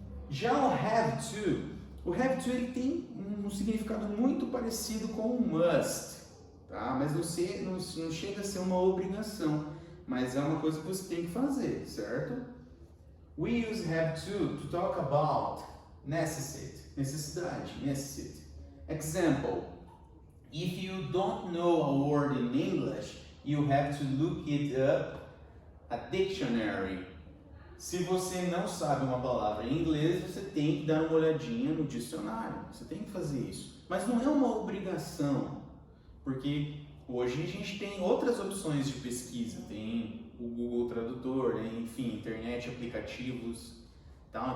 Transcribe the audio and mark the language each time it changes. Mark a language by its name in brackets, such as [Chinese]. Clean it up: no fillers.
[Portuguese] Já o have to ele tem um significado muito parecido com o must, tá? Mas não chega a ser uma obrigação, mas é uma coisa que você tem que fazer, certo? [English] We use have to talk about necessidade, necessity. Example, if you don't know a word in English, you have to look it up at dictionary. [Portuguese] Se você não sabe uma palavra em inglês, você tem que dar uma olhadinha no dicionário. Você tem que fazer isso. Mas não é uma obrigação, porque hoje a gente tem outras opções de pesquisa. Tem o Google Tradutor, né? Enfim, internet, aplicativos. Tá?